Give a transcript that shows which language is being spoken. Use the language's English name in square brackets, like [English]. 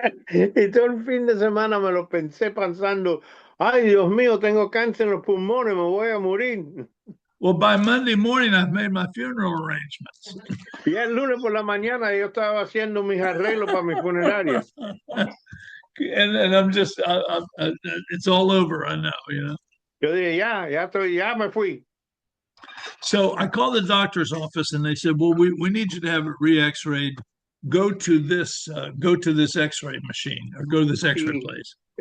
[Spanish] Y todo el fin de semana me lo pensé pensando, ay Dios mío, tengo cáncer en los pulmones, me voy a morir. [English] Well, by Monday morning, I've made my funeral arrangements. [Spanish] Y el lunes por la mañana yo estaba haciendo mis arreglos para mi funeraria. [English] And I'm just, it's all over, I know, [Spanish] Yo dije, ya me fui. [English] So I called the doctor's office and they said, well, we need you to have it re-X-rayed. Go to this X-ray machine or go to this X-ray place.